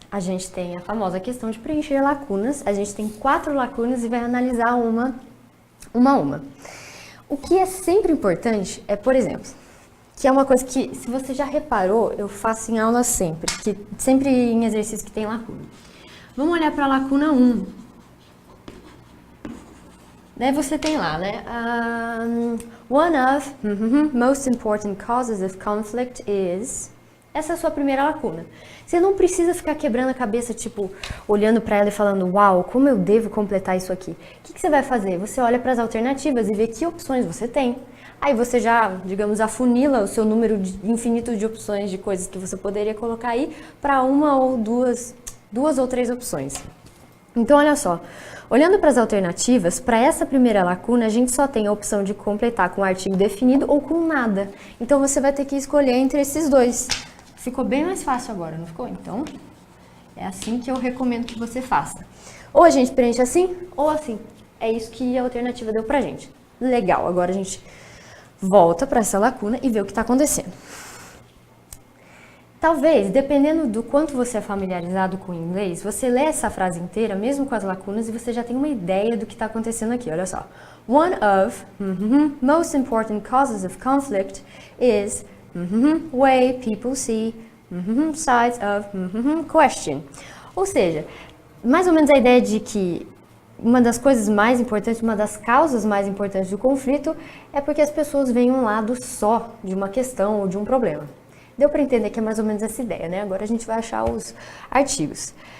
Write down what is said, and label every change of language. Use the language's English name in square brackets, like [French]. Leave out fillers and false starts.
[Portuguese] a gente tem a famosa questão de preencher lacunas. A gente tem 4 lacunas e vai analisar uma a uma. O que é sempre importante é, por exemplo, que é uma coisa que, se você já reparou, eu faço em aula sempre em exercício que tem lacuna. Vamos olhar para a lacuna 1. Daí você tem lá, né? [English] One of most important causes of conflict is... [Portuguese] Essa é a sua primeira lacuna. Você não precisa ficar quebrando a cabeça, tipo, olhando para ela e falando, uau, como eu devo completar isso aqui? O que você vai fazer? Você olha para as alternativas e vê que opções você tem. Aí você já, digamos, afunila o seu número infinito de opções de coisas que você poderia colocar aí para uma ou duas ou 3 opções. Então, olha só. Olhando para as alternativas, para essa primeira lacuna, a gente só tem a opção de completar com artigo definido ou com nada. Então, você vai ter que escolher entre esses dois. Ficou bem mais fácil agora, não ficou? Então, é assim que eu recomendo que você faça. Ou a gente preenche assim, ou assim. É isso que a alternativa deu pra gente. Legal, agora a gente volta para essa lacuna e vê o que está acontecendo. Talvez, dependendo do quanto você é familiarizado com o inglês, você lê essa frase inteira, mesmo com as lacunas, e você já tem uma ideia do que está acontecendo aqui. Olha só. [English] One of most important causes of conflict is way people see sides of question. [Portuguese] Ou seja, mais ou menos a ideia de que uma das coisas mais importantes, uma das causas mais importantes do conflito é porque as pessoas veem um lado só de uma questão ou de um problema. Deu para entender que é mais ou menos essa ideia, né? Agora a gente vai achar os artigos.